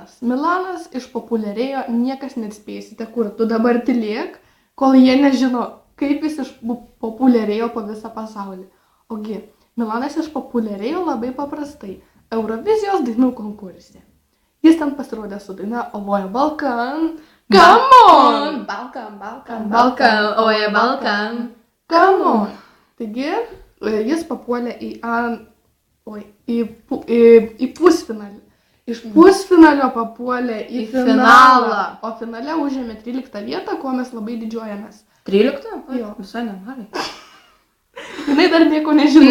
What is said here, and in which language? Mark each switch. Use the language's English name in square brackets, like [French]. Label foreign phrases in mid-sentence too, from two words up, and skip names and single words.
[Lithuanian] Milanas išpopuliarėjo, niekas neatspėsite, kur tu dabar tylėk. kol jie nežino, kaip jis išpopuliarėjo po visą pasaulį. Ogi, Milanas išpopuliarėjo labai paprastai Eurovizijos dainų konkurse. Jis ten pasirodė su daina Ovoja Balkan. [English] Come on! [Serbian] Balkan, Balkan, Balkan, oje Balkan. [English] Come on! [Lithuanian] Taigi, jis papuolė į pusfinalį. Iš pusfinalio papuolė į finalą. O finale užėmė 13 vietą, kuo mes labai didžiuojamės. 13? Jo. Visai nemažai. Jinai dar nieko nežinojo.